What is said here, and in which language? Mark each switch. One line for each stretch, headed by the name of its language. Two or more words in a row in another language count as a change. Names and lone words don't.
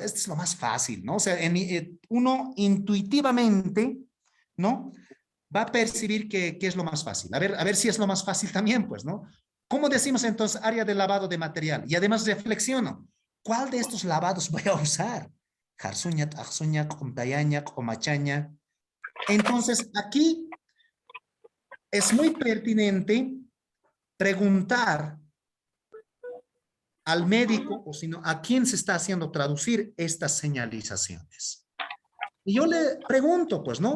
Spanish: Este es lo más fácil, ¿no? O sea, uno intuitivamente, ¿no? Va a percibir que es lo más fácil. A ver si es lo más fácil también, pues, ¿no? ¿Cómo decimos entonces área de lavado de material? Y además reflexiono. ¿Cuál de estos lavados voy a usar?
Aymara: Jarsuña, tajsuña, comtayaña, comachaña.
Spanish: Entonces, aquí es muy pertinente preguntar al médico o sino a quién se está haciendo traducir estas señalizaciones. Y yo le pregunto, pues, ¿no?